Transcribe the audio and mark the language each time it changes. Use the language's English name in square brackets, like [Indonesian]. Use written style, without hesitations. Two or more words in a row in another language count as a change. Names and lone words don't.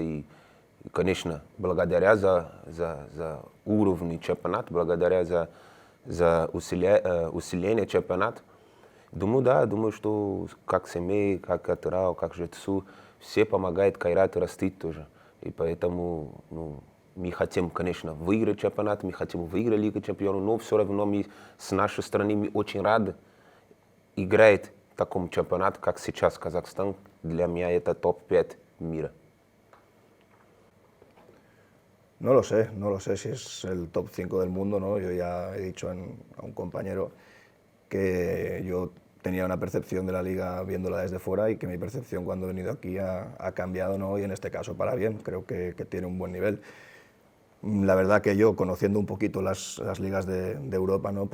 [Russian] И конечно, благодаря за уровень чемпионата, благодаря за усиление чемпионата, думаю, что как семей, как Атырау, как Жетысу, все помогают Кайрату расти тоже. И поэтому мы хотим, конечно, выиграть чемпионат, мы хотим выиграть Лигу Чемпионов, но все равно мы с нашей стороны мы очень рады играть в таком чемпионате, как сейчас Казахстан. Для меня это топ-5 мира. [Spanish] No lo sé si es el top 5 del mundo, ¿no? Yo ya he dicho a un compañero que yo tenía una percepción de la liga viéndola desde fuera y que mi percepción cuando he venido aquí ha cambiado, ¿no? Y en este caso para bien, creo que tiene un buen nivel. La verdad que yo, conociendo un poquito las ligas de Europa, ¿no?